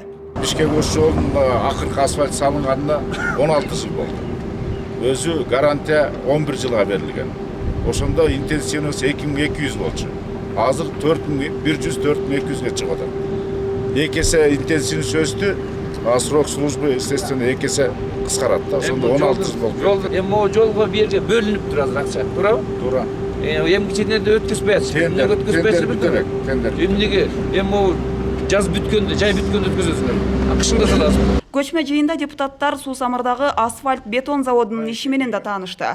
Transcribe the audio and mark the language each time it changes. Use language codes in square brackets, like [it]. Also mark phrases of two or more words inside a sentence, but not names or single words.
[ky] Бишкек Ош жолунда акыркы асфальт салынганына 16 жыл болду. Өзү гарантия 11 жылга берилген. Ошондо интенсивность 2200 болчу. Азыр 4100 4200ге чыгып атат. Эки эсе интенсивность өстү, [ru] а срок службы естественно [ky] эки эсе кыскарат да. Ошондо 16 жыл болду. Эми могу жолго бирге бөлүнүп турат акча, туурабы? Туура. Эми кичинеде өткөзбөйт. Тендер. Эмнеге? Эми могу жаз бүткөндө, жай бүткөндө өткөзөсүңөр. Акшында саласың. Көчмө жыйында депутаттар Суусамырдагы асфальт бетон заводунун иши менен да таанышты.